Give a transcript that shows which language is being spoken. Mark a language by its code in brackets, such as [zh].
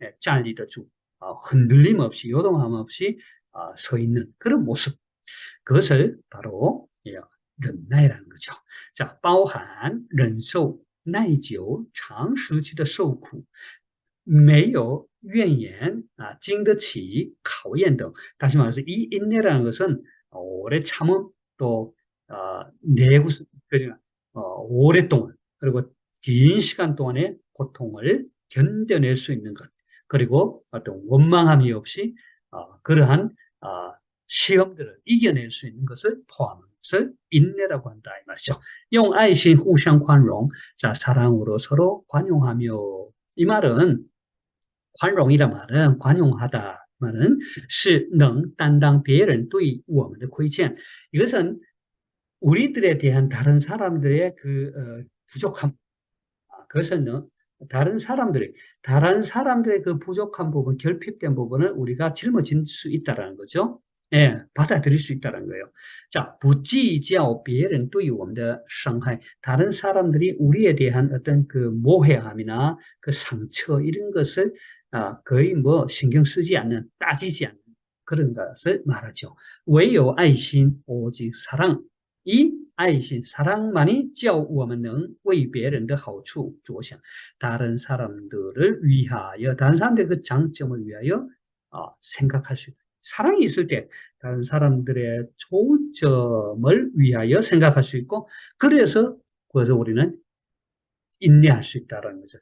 [zh] 站立得住, [ko] 흔들림 없이, 요동함 없이 서 있는 그런 모습. 그것을 바로忍耐라는 거죠. [zh] 자, 包含忍受耐久长时期的受苦，没有怨言经得起考验等. [ko] 다시 말해서 이 인내라는 것은 오래 참음, 또 내구, 오랫동안, 그리고 긴 시간 동안의 고통을 견뎌낼 수 있는 것, 그리고 어떤 원망함이 없이 그러한 시험들을 이겨낼 수 있는 것을 포함한 것을 인내라고 한다 이 말이죠. [zh] 用爱心互相宽容. [ko] 자, 사랑으로 서로 관용하며. 이 말은 관용이란 말은 관용하다 말은 [zh] 是能担当别人对我们的亏欠. [ko] 이것은 우리들에 대한 다른 사람들의 그 부족함, 그것은 다른 사람들의 그 부족한 부분, 결핍된 부분을 우리가 짊어질 수 있다라는 거죠. 예, 받아들일 수 있다는 거예요. [zh] 자, 不计较别人对我们的伤害. [ko] 다른 사람들이 우리에 대한 어떤 그 모해함이나 그 상처 이런 것을 거의 뭐 신경 쓰지 않는, 따지지 않는 그런 것을 말하죠. [zh] 唯有爱心, [ko] 오직 사랑. [zh] 이爱心, [ko] 사랑만이 [zh] 叫我们能为别人的好处着想. [ko] 다른 사람들을 위하여, 다른 사람들의 그 장점을 위하여 생각할 수 있다. 사랑이 있을 때 다른 사람들의 좋은 점을 위하여 생각할 수 있고, 그래서 우리는 인내할 수 있다는 거죠.